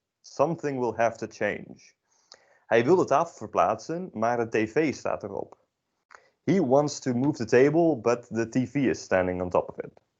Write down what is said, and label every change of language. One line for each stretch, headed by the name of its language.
English: Something will have to change.
Dutch: Hij wil de tafel verplaatsen, maar de tv staat erop.
English: He wants to move the table, but the TV is standing on top of it.